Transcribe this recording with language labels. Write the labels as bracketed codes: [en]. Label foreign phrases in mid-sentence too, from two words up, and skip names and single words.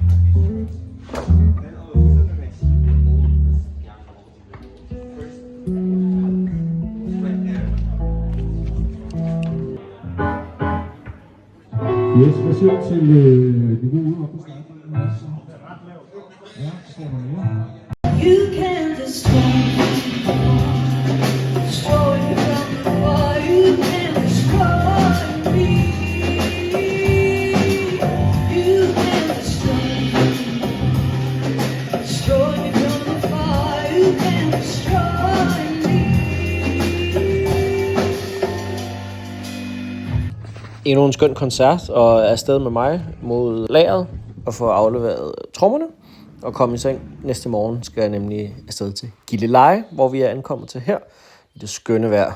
[da] Yes, hvad siger du til niveauet op på starten? Ja, så står man mere. [en] You can destroy me from afar. You can destroy me. You can destroy me from afar. You can destroy me. [da] Endnu en skøn koncert, og er afsted med mig mod lageret og få afleveret trommerne og komme i seng. Næste morgen skal jeg nemlig afsted til Gilleleje, hvor vi er ankommet til her i det skønne vejr.